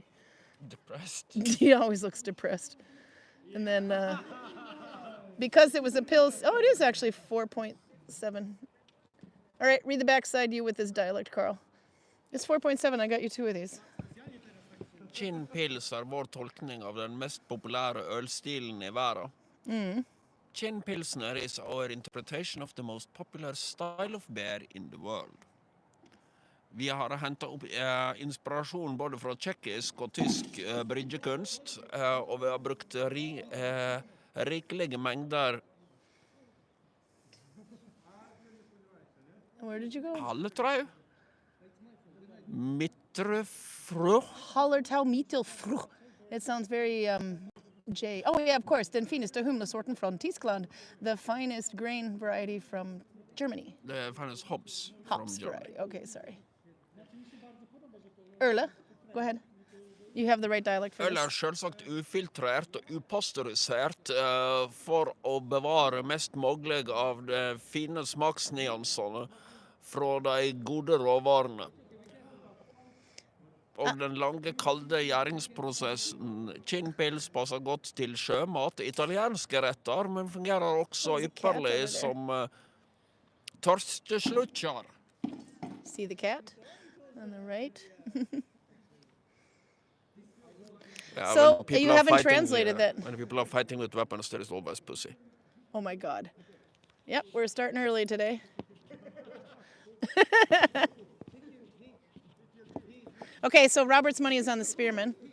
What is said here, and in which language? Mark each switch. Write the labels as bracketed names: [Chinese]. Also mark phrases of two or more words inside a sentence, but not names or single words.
[English] Depressed. he always looks depressed. And then because it was a pills, oh, it is actually 4.7. All right, read the backside, you with this dialect, Karl. It's 4.7. I got you 2 of these. [Norwegian] Gin pils er vår tolkning av den mest populære ølstilen I verden. [English] Gin pilsner is our interpretation of the most popular style of beer in the world. [Norwegian] Vi har hentet opp inspirasjon både fra tjekkisk og tysk bryggekunst, og vi har brukt rikelige mengder [English] Where did you go? [Norwegian] halletrau, mitrefrø, [English] Hallertau Mittelfruh. It sounds very J. Oh, yeah, of course. [Norwegian] Den fineste humlesorten från Tyskland. [English] The finest grain variety from Germany. [Norwegian] det finnes [English] hops from Hops Germany. variety. Okay, sorry. Erla, go ahead. You have the right dialect for Øl this. [Norwegian] selvsagt ufiltrert og upasteurisert for å bevare mest mulig av de fine smaksnyansene fra de gode råvarene. Og den lange, kalde gjæringsprosessen. Ginpils passer godt til sjømat, italienske retter, men fungerer også ypperlig som tørsteslutsjer. [English] See the cat on the right? Yeah, So, when people you are haven't fighting, translated that. When people are fighting with weapons, there is always pussy. Oh my God. Yep, we're starting early today. Okay, so Robert's money is on the spearman.